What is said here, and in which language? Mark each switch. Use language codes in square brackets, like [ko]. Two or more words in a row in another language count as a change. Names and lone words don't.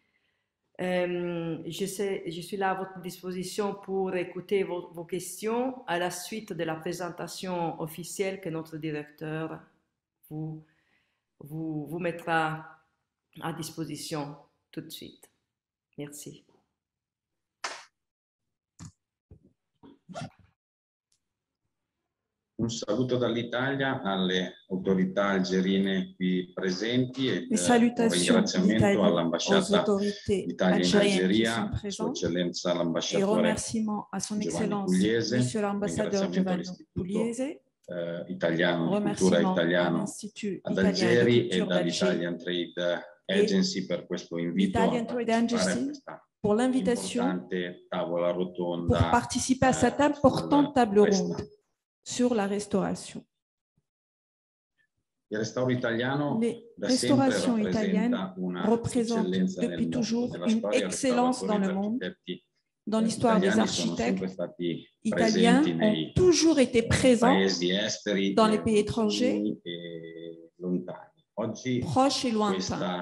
[fr] Je suis là à votre disposition pour écouter vos questions à la suite de la présentation officielle que notre directeur vous mettra à disposition tout de suite. Merci. [it] Un saluto dall'Italia alle autorità algerine qui presenti e un ringraziamento all'ambasciata d'Italia in Algeria, Sua Eccellenza l'ambasciatore Giovanni Pugliese, ringraziamento all'Istituto Italiano di Cultura Italiano ad Algeri e dall'Italian Trade Agency per questo invito a partecipare a [fr] pour l'invitation [it] tavola rotonda [fr] pour participer à cette importante table ronde sur la restauration. Les restaurations italiennes représentent depuis toujours une excellence dans le monde. Dans l'histoire des architectes, italiens ont toujours été présents dans les pays étrangers, proches et lointains.